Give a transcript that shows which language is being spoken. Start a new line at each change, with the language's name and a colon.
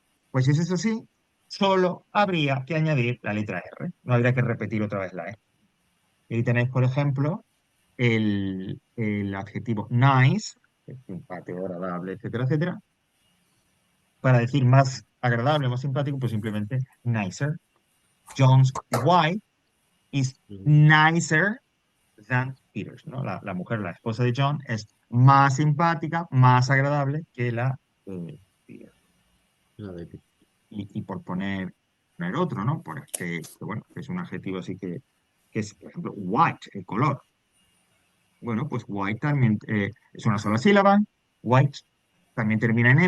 Spanish: Pues si es así, solo habría que añadir la letra R, no habría que repetir otra vez la E. Y ahí tenéis, por ejemplo, el adjetivo nice, que es simpático, agradable, etcétera, etcétera. Para decir más agradable, más simpático, pues simplemente nicer.
English: John's wife is nicer than Peter's,
Spanish: ¿no? La mujer, la esposa de John, es más simpática, más agradable que la de Peter. la de Y por poner otro, ¿no? Por que, bueno, que es un adjetivo así que es, por ejemplo, white, el color. Bueno, pues white también es una sola sílaba, white también termina en E.